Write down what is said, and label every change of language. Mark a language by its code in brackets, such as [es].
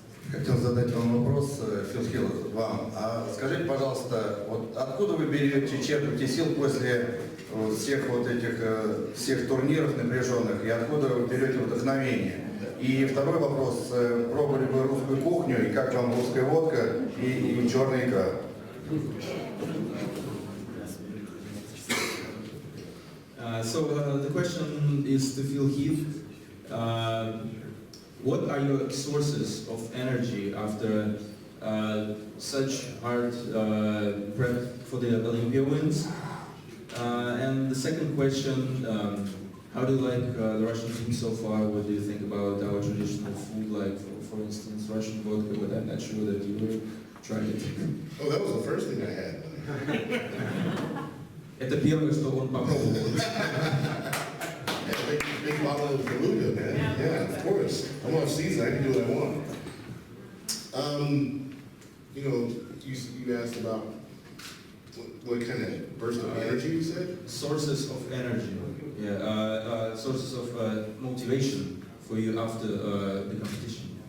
[ru] Хотел задать вам вопрос, Фил Хилл, вам. Скажите, пожалуйста, вот откуда вы берете, черпаете сил после всех вот этих всех турниров напряженных, и откуда вы берете вдохновение? И второй вопрос, пробовали вы русскую кухню, и как вам русская водка и черная икра? [en] So the question is to Phil Heath. What are your sources of energy after such hard prep for the Olympia wins? And the second question, how do you like the Russian team so far? What do you think about our traditional food, like for instance Russian vodka, but I'm not sure that you tried it. Oh, that was the first thing I had. [ru] Это первое, что он попробовал. [en] Big bottle of Beluga, man. Yeah, of course. I'm off season. I can do what I want. You know, you asked about what kind of burst of energy you said? Sources of energy. Yeah, sources of motivation for you after the competition.